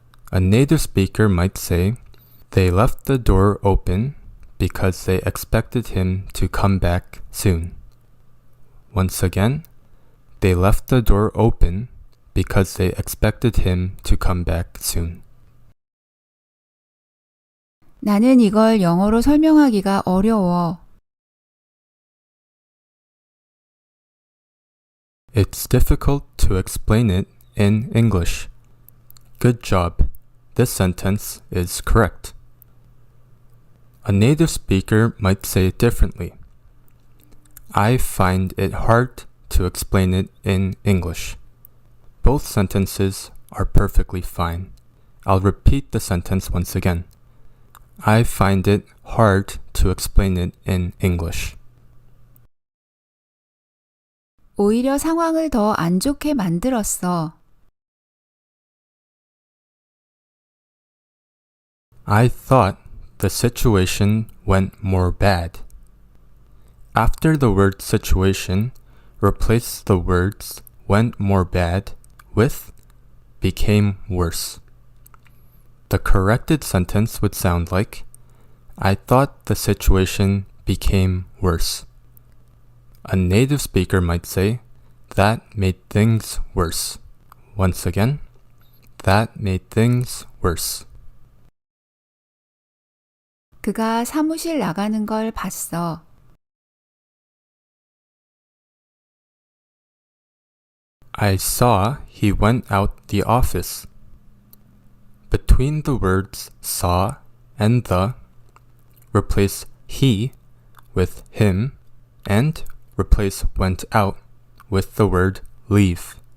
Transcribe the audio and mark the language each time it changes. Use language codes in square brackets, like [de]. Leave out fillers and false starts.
[en] A native speaker might say, they left the door open because they expected him to come back soon. Once again, they left the door open because they expected him to come back soon. [ko] 나는 이걸 영어로 설명하기가 어려워. [en] It's difficult to explain it in English. Good job. This sentence is correct. A native speaker might say it differently. I find it hard to explain it in English. Both sentences are perfectly fine. I'll repeat the sentence once again. I find it hard to explain it in English. [ko] 오히려 상황을 더 안 좋게 만들었어. [en] I thought the situation went more bad. After the word situation, replace the words went more bad with became worse. The corrected sentence would sound like, I thought the situation became worse. A native speaker might say, that made things worse. Once again, that made things worse. [ko] 그가 사무실 나가는 걸 봤어. [en] I saw he went out the office. Between the words saw and the, replace he with him, and replace went out with the word leave.